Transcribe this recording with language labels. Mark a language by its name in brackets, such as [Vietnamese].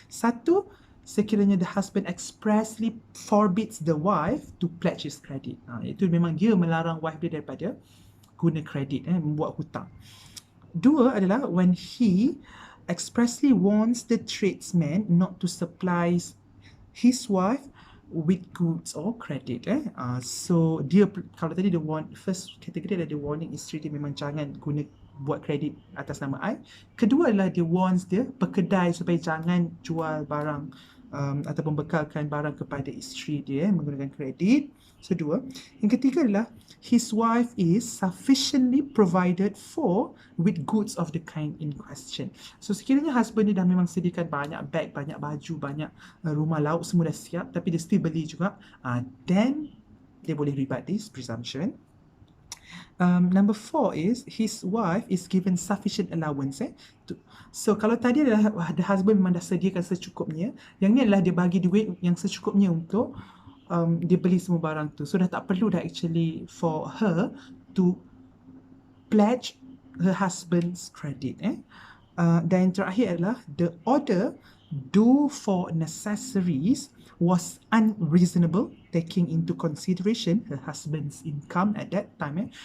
[Malay] Satu, sekiranya [English] the husband expressly forbids the wife to pledge his credit, [Malay] itu memang dia melarang wife dia daripada guna kredit, membuat hutang. Dua adalah [English] when he expressly warns the tradesman not to supply his wife with goods or credit. [Malay] So dia, kalau tadi dia warn, first kategori adalah dia warning isteri dia memang jangan guna buat kredit atas nama I. Kedua adalah dia warns dia pekedai supaya jangan jual barang ataupun bekalkan barang kepada isteri dia menggunakan kredit. So dua. Yang ketiga adalah [English] his wife is sufficiently provided for with goods of the kind in question. [Malay] So sekiranya husband dia dah memang sediakan banyak beg, banyak baju, banyak rumah lauk, semua dah siap, tapi dia still beli juga, then dia boleh rebut this presumption. [English] Number 4 is his wife is given sufficient allowance. [Malay] So kalau tadi adalah the husband memang dah sediakan secukupnya, yang ni adalah dia bagi duit yang secukupnya untuk dia beli semua barang tu. [English] So [Malay] dah tak perlu dah [English] actually for her to pledge her husband's credit. [Malay] Dan yang terakhir adalah [English] the order do for necessaries was unreasonable taking into consideration her husband's income at that time.